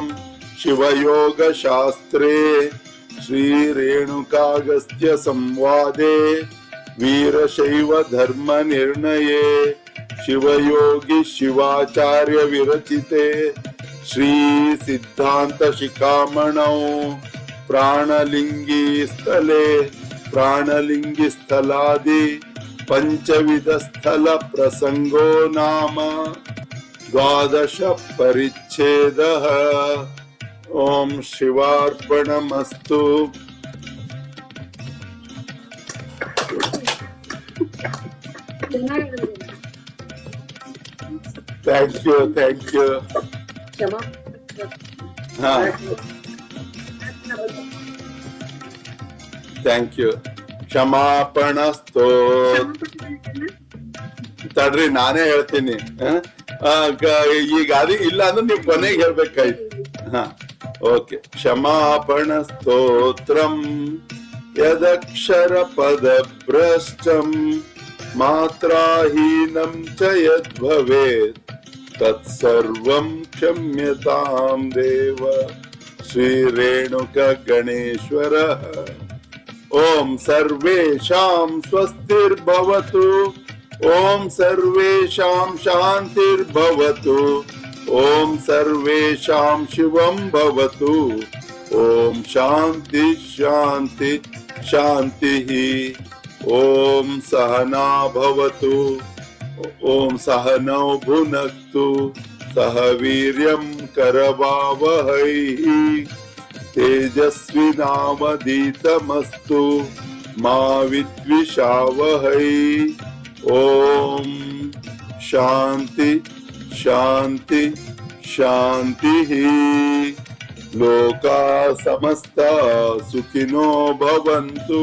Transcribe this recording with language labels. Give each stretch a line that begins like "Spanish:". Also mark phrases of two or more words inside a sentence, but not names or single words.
Sanskrit: शिवयोगशास्त्रे श्री रेणुकागस्त्य संवादे वीरशैव धर्म निर्णये शिवयोगी शिवाचार्य विरचिते श्री सिद्धांत शिखामणौ प्राणलिंगी स्थलादि पंचविध स्थल प्रसंगो नाम 12 परिच्छेदः। ओम शिवार्पणमस्तु।
English: thank you हाँ thank you.
Kannada: ಕ್ಷಮಾಪಣಸ್ತೋ ತಡ್ರಿ ನಾನೇ ಹೇಳ್ತೀನಿ. ಈಗ ಅದು ಇಲ್ಲ ಅಂದ್ರೆ ನೀವು ಕೊನೆಗೆ ಹೇಳ್ಬೇಕಾಯ್ತು.
Sanskrit: ಹಾ ಓಕೆ. ಕ್ಷಮಾಪಣ ಸ್ತೋತ್ರಂ ಯದಕ್ಷರ ಪದ ಭ್ರಷ್ಟಂ ಮಾತ್ರಾಹೀನಂ ಚ ಯದ್ಭವೇತ್ ತತ್ಸರ್ವಂ ಕ್ಷಮ್ಯತಾಂ ದೇವ ಶ್ರೀ ರೇಣುಕ ಗಣೇಶ್ವರ. ಓಂ ಸರ್ವೇಷಾಂ ಸ್ವಸ್ತಿರ್ಭವತು. ಓಂ ಸರ್ವೇಷಾಂ ಶಾಂತಿರ್ಭವತು. ಓಂ ಸರ್ವೇಷಾಂ ಶಿವಂ ಭವತು. ಓಂ ಶಾಂತಿ ಶಾಂತಿ ಶಾಂತಿಃ. ಓಂ ಸಹನಾ ಭವತು. ಓಂ ಸಹನೌ ಭುನಕ್ತು. ಸಹ ವೀರ್ಯಂ ಕರವಾವಹೈ. तेजस्विनावधीतमस्तु मा विद्विषावहै. ओम शांति शांति शांतिः. लोका समस्ता सुखिनो भवन्तु.